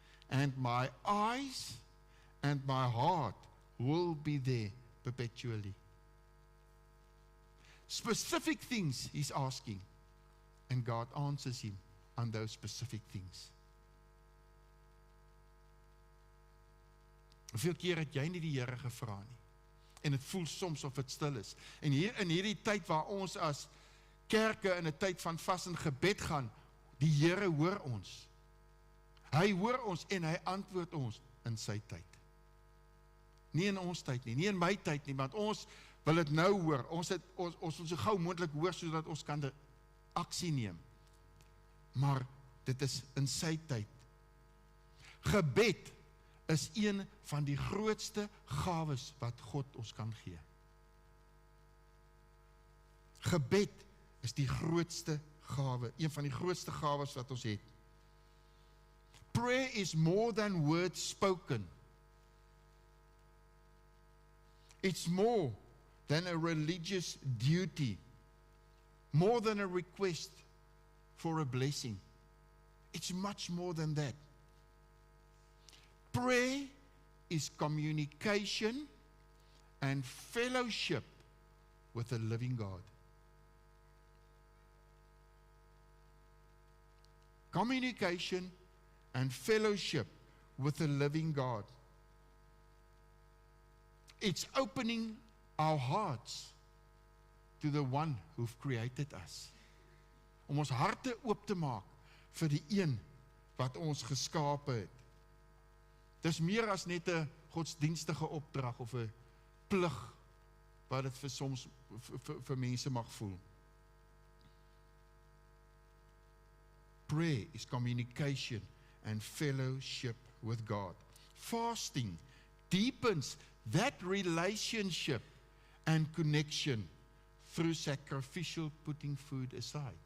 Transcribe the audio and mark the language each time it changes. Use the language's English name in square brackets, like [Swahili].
[English] And my eyes and my heart will be there perpetually. Specific things he's asking. And God answers him on those specific things. [Afrikaans] Hoeveel keer het jy nie die Here gevra nie? En het voel soms of het stil is. En hier in hierdie tyd waar ons as kerke in 'n tyd van vas en gebed gaan, die Here hoor ons. Hy hoor ons en hy antwoord ons in sy tyd. Nie in ons tyd nie, nie in my tyd nie, want ons wil dit nou hoor. Ons wil so gou moontlik hoor sodat ons kan aksie neem. Maar dit is in sy tyd. Gebed is een van die grootste gawes wat God ons kan gee. Gebed is die grootste gawe, een van die grootste gawes wat ons het. [English] Prayer is more than words spoken. It's more than a religious duty, more than a request for a blessing. It's much more than that. Prayer is communication and fellowship with the living God. Communication and fellowship with the living God. It's opening our hearts to the one who've created us. [Afrikaans] Om ons harte oop te maak vir die een wat ons geskape het. Dis meer as net 'n godsdienstige opdrag of 'n plig wat dit vir soms vir mense mag voel. [English] Prayer is communication and fellowship with God. Fasting deepens that relationship and connection through sacrificial putting food aside.